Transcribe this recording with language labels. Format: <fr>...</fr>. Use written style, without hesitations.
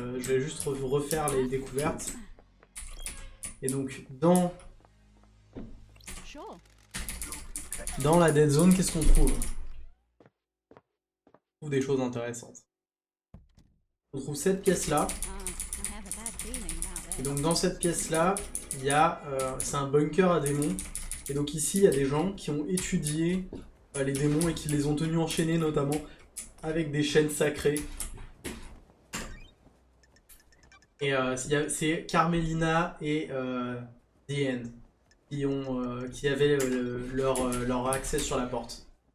<fr>Je vais juste refaire les découvertes. Et donc</fr> <en>Sure.</en> <fr>dans la dead zone, qu'est-ce qu'on trouve? On trouve des choses intéressantes. On trouve cette pièce là.</fr> <en>I have a bad feeling about</en> <fr>Et</fr> <en>it.</en> <fr>donc dans cette pièce là, il y a c'est un bunker à démons. Et donc ici il y a des gens qui ont étudié les démons et qui les ont tenus enchaînés notamment avec des chaînes sacrées. Et c'est Carmelina et The End qui avaient leur accès sur la porte.</fr>